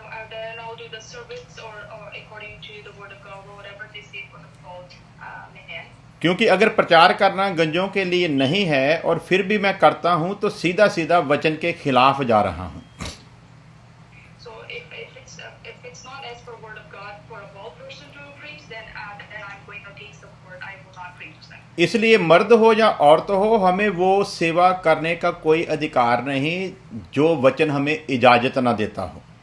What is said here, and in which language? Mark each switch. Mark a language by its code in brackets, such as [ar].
[en] Then I'll do the service or according to the word of God or whatever they say for the bald man. [hi] क्योंकि अगर प्रचार करना गंजों के लिए नहीं है और फिर भी मैं करता हूं तो सीधा सीधा वचन के खिलाफ जा रहा हूं। [en] So if it's not as per word of God for a bald person to preach, then I'm going against the word. I will not preach them. [hi] इसलिए मर्द हो या औरत हो, हमें वो सेवा करने का कोई अधिकार नहीं जो वचन हमें इजाजत ना देता हो।